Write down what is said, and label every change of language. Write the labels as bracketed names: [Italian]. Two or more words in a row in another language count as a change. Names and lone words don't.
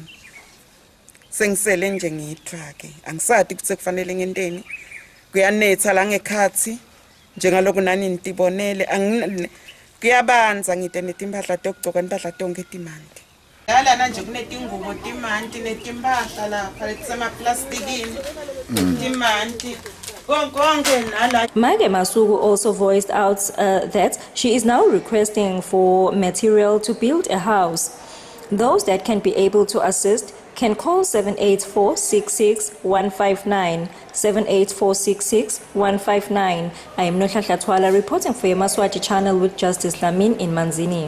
[Swati] Sengisele nje ngithwa ke angisathi ukuthi kufanele ngenteni kuyanetha la ngekhathi njengaloku nani nitibonele kuyabanza ngite netimpahla tokugcoka impahla tonke timandi. Lana nje kunetingubo timandi netimpahla lapha lesema plastikini timandi. [English] Mage Masugu also voiced out that she is now requesting for material to build a house. Those that can be able to assist can call 784-66-159, 784-66-159. I am Nohla Twala reporting for Yemaswati channel with Justice Lamin in Manzini.